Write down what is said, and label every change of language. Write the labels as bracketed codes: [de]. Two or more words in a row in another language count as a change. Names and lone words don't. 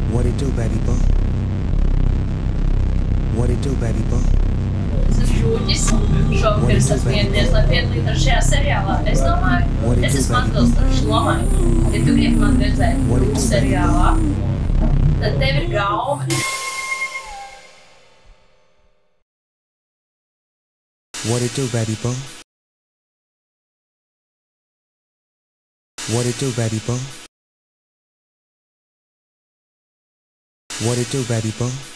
[en] it do, baby boo? What it do, baby boo? [lv] Es esmu Žūģis. Šovakar es esmu ieradies, lai piedalītos šajā seriālā. Es domāju, es esmu atbilstoši lomai. Ja tu gribi man redzēt mūsu seriālā, tad tev ir gaume. [en] What it do, baby boo? What it do, baby boo? What it do, baby boo?